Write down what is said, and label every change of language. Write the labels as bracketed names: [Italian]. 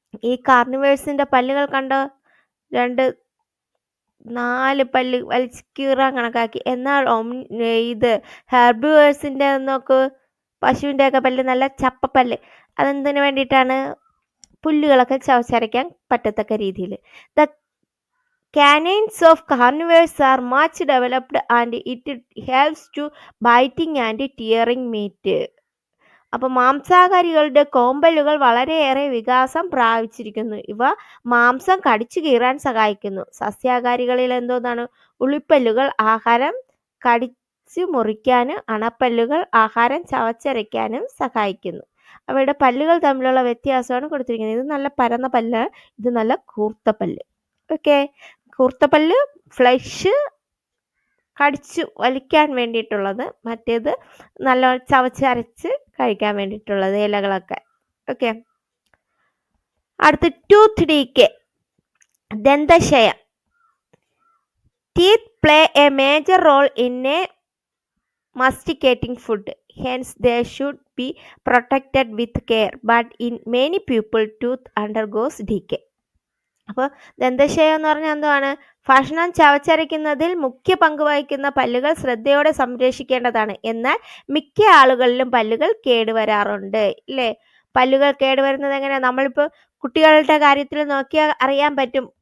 [Malayalam] ഈ കാർണിവേഴ്സിന്റെ പല്ലുകൾ കണ്ടോ? 4 പല്ല് വലിച്ച് കീറാൻ കണക്കാക്കി. എന്നാൽ ഇത് ഹെർബിവേഴ്സിന്റെ നോക്ക്, പശുവിന്റെ ഒക്കെ പല്ല് നല്ല ചപ്പപ്പല്ല്. അതെന്തിനു വേണ്ടിയിട്ടാണ്? പുല്ലുകളൊക്കെ ചവച്ചരയ്ക്കാൻ പറ്റത്തക്ക രീതിയിൽ. [English] The canines of carnivores are much developed and it helps to biting and tearing meat. [Malayalam] അപ്പോൾ മാംസാഹാരികളുടെ കോമ്പല്ലുകൾ വളരെയേറെ വികാസം പ്രാപിച്ചിരിക്കുന്നു. ഇവ മാംസം കടിച്ചു കീറാൻ സഹായിക്കുന്നു. സസ്യാഹാരികളിൽ എന്തോന്നാണ്? ഉളിപ്പല്ലുകൾ ആഹാരം കടിച്ചു മുറിക്കാനും അണപ്പല്ലുകൾ ആഹാരം ചവച്ചരയ്ക്കാനും സഹായിക്കുന്നു. അവയുടെ പല്ലുകൾ തമ്മിലുള്ള വ്യത്യാസമാണ് കൊടുത്തിരിക്കുന്നത്. ഇത് നല്ല പരന്ന പല്ല്, ഇത് നല്ല കൂർത്ത പല്ല്. ഓക്കെ, കൂർത്ത പല്ല് ഫ്ലഷ് കടിച്ചു വലിക്കാൻ വേണ്ടിയിട്ടുള്ളത്, മറ്റേത് നല്ല ചവച്ചരച്ച് കഴിക്കാൻ വേണ്ടിയിട്ടുള്ളത്, ഇലകളൊക്കെ. ഓക്കെ, അടുത്ത് tooth decay, ദന്തക്ഷയം. [English] Teeth play a major role in a masticating food, hence they should be protected with care, but in many people tooth undergoes decay. [Malayalam] അപ്പോൾ ദന്തക്ഷയം എന്ന് പറഞ്ഞാൽ എന്താണ്? ഭക്ഷണം ചവച്ചരയ്ക്കുന്നതിൽ മുഖ്യ പങ്ക് വഹിക്കുന്ന പല്ലുകൾ ശ്രദ്ധയോടെ സംരക്ഷിക്കേണ്ടതാണ്. എന്നാൽ മിക്ക ആളുകളിലും പല്ലുകൾ കേടുവരാറുണ്ട്, ഇല്ലേ? പല്ലുകൾ കേടുവരുന്നത് എങ്ങനെയാണ്? നമ്മളിപ്പോൾ കുട്ടികളുടെ കാര്യത്തിൽ നോക്കിയാൽ അറിയാൻ പറ്റും.